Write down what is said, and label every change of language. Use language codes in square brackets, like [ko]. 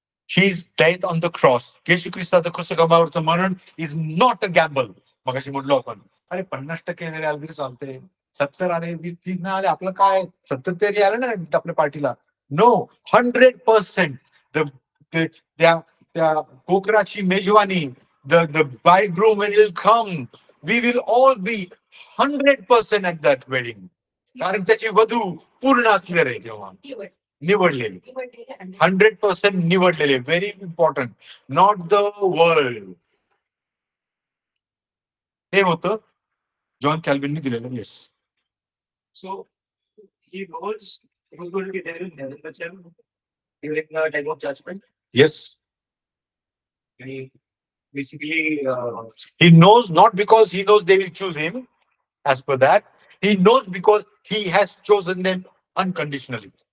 [en] his death on the cross, [mr] येशू ख्रिस्ताचं क्रूसकंबावरचं मरण [en] Is not a gamble. [mr] मगाशी म्हटलो आपण, अरे 50% जरी आले तरी चालते, 70 आले, 20-30 आले, आपलं काय, 70 तरी आलं ना आपल्या पार्टीला. [en] No, 100%. [mr] त्या कोकराची मेजवानी, [en] The bridegroom when he'll come, we will all be 100% at that wedding. [mr] कारण त्याची वधू पूर्ण असले रे तेव्हा निवडलेली, 100% निवडलेले. [en] Very important, not the world. [mr] हे होतं जॉन कॅल्विननी दिलेलं. [en] Yes. So he was going to get there in heaven, but during the time of judgment, yes. he basically He knows not because he knows they will choose him as per that. He knows because he has chosen them unconditionally.